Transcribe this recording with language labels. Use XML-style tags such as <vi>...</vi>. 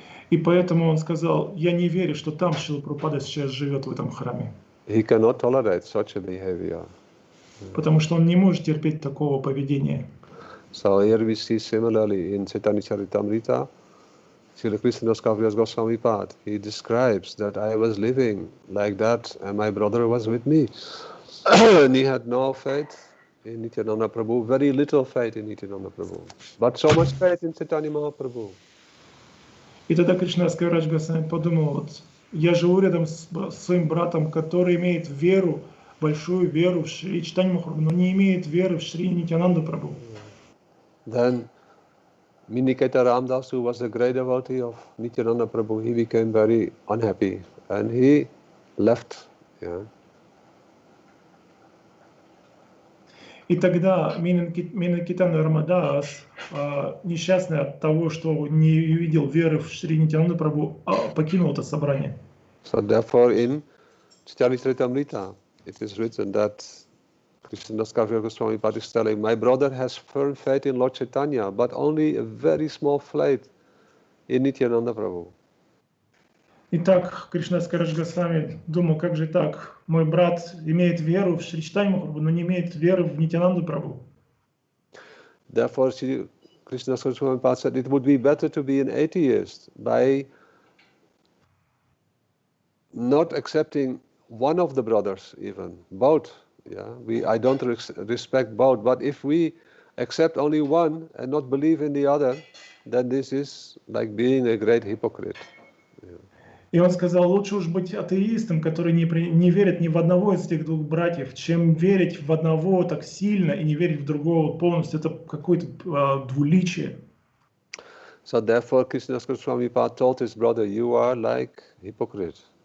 <ru>И поэтому он сказал, я не верю, что там Шрила Прабхупада сейчас живет в этом храме.</ru> <en>He cannot tolerate such a behavior.</en> <ru>Потому что он не может терпеть такого поведения.</ru> <en>So here we see similarly in Chaitanya Charitamrita, Srila Krishna-dasa Goswami Pad, he describes that I was living like that and my brother was with me. And he had no faith in Nityananda Prabhu, very little faith in Nityananda Prabhu, but so much faith in Chaitanya Mahaprabhu.</en> <ru>И тогда Кришнадас Кавирадж Госвами подумал, вот я живу рядом с своим братом, который имеет веру, большую веру в Шри Чайтанья Махапрабху, но не имеет веры в Шри Нитьянанду Прабху.</ru> <en>Then Miniketa Ramdas, who was a great devotee of Nityananda Prabhu, he became very unhappy and he left. Yeah.</en> <ru>И тогда Минакитана Рамадас, несчастный от того, что не видел веры в Шри Нитьянанду Прабху, покинул это собрание.</ru> <en>So therefore in Charitamrita it is written that Krishnadas Kaviraj Goswami Pad is telling, my brother has firm faith in Lord Chaitanya, but only a very small faith in Nityananda Prabhu.</en> <ru>Итак, Кришнадас Кавирaj Госвами думал, как же так? Мой брат имеет веру в Шри Чайтанью Махапрабху, но не имеет веры в Нитьянанду Прабху.</ru> <en>Therefore, Krishnadas Goswami Pad said it would be better to be an atheist by not accepting one of the brothers, even both. Yeah, I don't respect both, but if we accept only one and not believe in the other, then this is like being a great hypocrite. Yeah.</en> <ru>И он сказал, лучше уж быть атеистом, который не верит ни в одного из этих двух братьев, чем верить в одного так сильно и не верить в другого полностью. Это какое-то двуличие.</ru> <en>So therefore, Krishnadas Goswami Pad told his brother, you are like hypocrite.</en>